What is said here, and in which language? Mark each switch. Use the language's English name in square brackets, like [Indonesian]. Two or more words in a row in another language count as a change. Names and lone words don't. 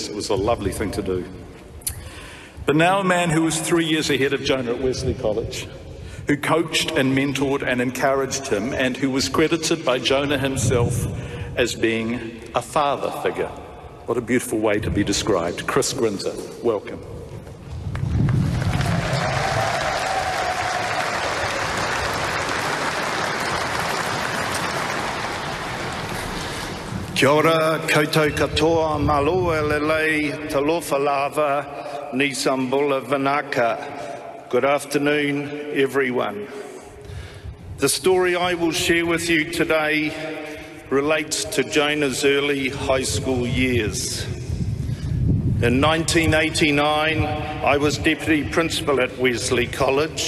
[English] It was a lovely thing to do. But now a man who was 3 years ahead of Jonah at Wesley College, who coached and mentored and encouraged him, and who was credited by Jonah himself as being a father figure. What a beautiful way to be described. Chris Grinzer, welcome. [Māori] Kia ora, koutou katoa, [Tongan] malo elelei, [Samoan] talofa lava, [Fijian] nisambula vanaka. [English] Good afternoon, everyone. The story I will share with you today relates to Jonah's early high school years. In 1989, I was deputy principal at Wesley College.